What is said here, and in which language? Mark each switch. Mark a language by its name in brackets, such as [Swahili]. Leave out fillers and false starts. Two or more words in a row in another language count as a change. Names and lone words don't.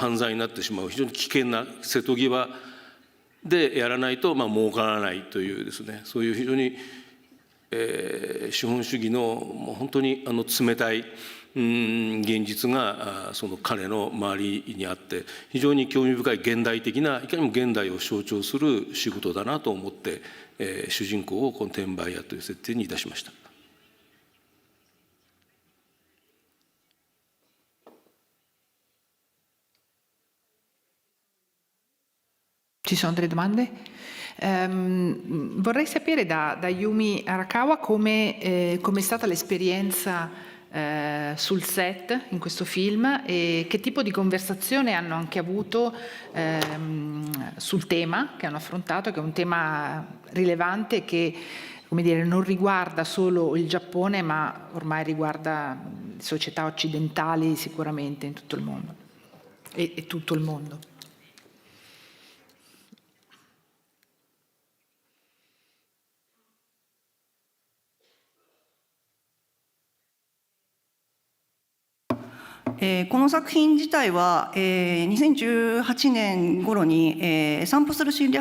[Japanese] 犯罪になってしまう非常に危険な瀬戸際でやらないと儲からないというですね、そういう非常に、資本主義のもう本当に冷たい現実がその彼の周りにあって非常に興味深い現代的ないかにも現代を象徴する仕事だなと思って、主人公をこの転売屋という設定にいたしました。 [Italian] Ci sono delle domande? Vorrei sapere da Yumi Arakawa come è stata l'esperienza sul set in questo film e che tipo di conversazione hanno anche avuto sul tema che hanno affrontato, che è un tema rilevante che, come dire, non riguarda solo il Giappone ma ormai riguarda società occidentali sicuramente in tutto il mondo e tutto il mondo. [Japanese] この作品自体は、2018年頃に、散歩する侵